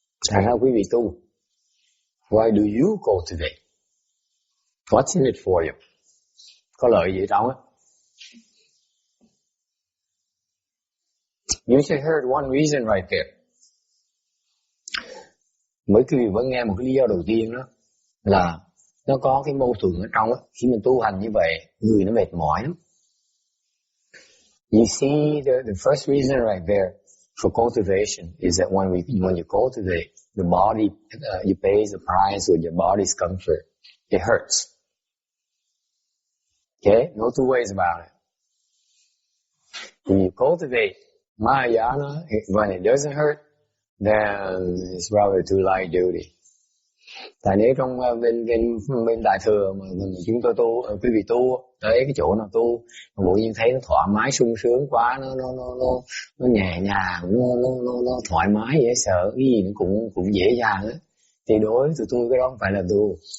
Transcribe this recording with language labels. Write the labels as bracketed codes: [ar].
[vi] Tại sao quý vị tu? [en] Why do you cultivate? What's in it for you? [vi] Có lợi gì trong á? [en] You just heard one reason right there. [vi] Mấy quý vị vẫn nghe một cái lý do đầu tiên đó là nó có cái mâu thuẫn ở trong á. Khi mình tu hành như vậy, người nó mệt mỏi lắm. [en] You see the first reason right there for cultivation is that when you cultivate, the body, you pay the price with your body's comfort. It hurts. Okay? No two ways about it. When you cultivate Mahayana, when it doesn't hurt, then it's probably too light duty. [vi] Tại nếu trong bên Đại Thừa mà chúng tôi tu, quý vị tu tới cái chỗ nào tu, mà bỗng nhiên thấy nó thoải mái sung sướng quá, nó nhẹ nhàng, nó thoải mái dễ sợ, cái gì nó cũng dễ dàng á, thì đối với tụi tôi cái đó không phải là tu.